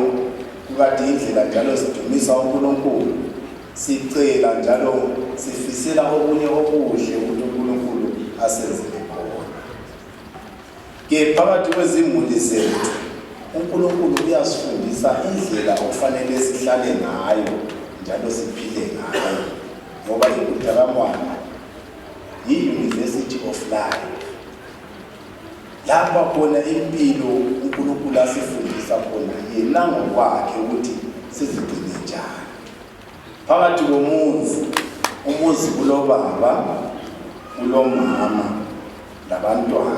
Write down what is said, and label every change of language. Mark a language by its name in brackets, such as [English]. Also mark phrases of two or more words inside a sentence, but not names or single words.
[North Ndebele] Kukade indlela njalo sidumisa uNkulunkulu, sicela njalo sifisela okunye okuhle ukuthi uNkulunkulu asenzele khona. Ke phakathi kwezimuli zethu uNkulunkulu uyasifundisa indlela okufanele sihlale ngayo njalo siphile ngayo, ngoba iBulawayo yi- [English] University of Life. [North Ndebele] Lapha khona impilo uNkulunkulu asifundisa khona yena ngokwakhe ukuthi sizigcine njani. Phakathi komuzi, umuzi kulobaba, kulomama labantwana.